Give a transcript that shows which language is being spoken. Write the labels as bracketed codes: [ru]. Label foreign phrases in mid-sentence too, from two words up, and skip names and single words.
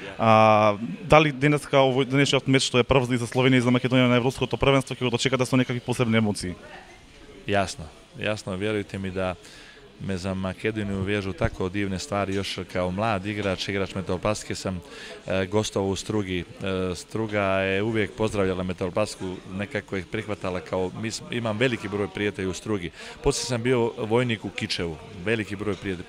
[mk] Дали денеска овој денешниот меч што е прв за Словенија и за Македонија на европското првенство ќе го дочекате со некакви посебни емоции? [hr] Јасно, верујте ми да me za Makedoniju vežu tako divne stvari. Još kao mlad igrač Metalopastike sam gostovao u Strugi. Struga je uvijek pozdravljala Metalopastku, nekako ih prihvatala kao, imam veliki broj prijatelja u Strugi. Poslije sam bio vojnik u Kičevu, veliki broj prijatelja.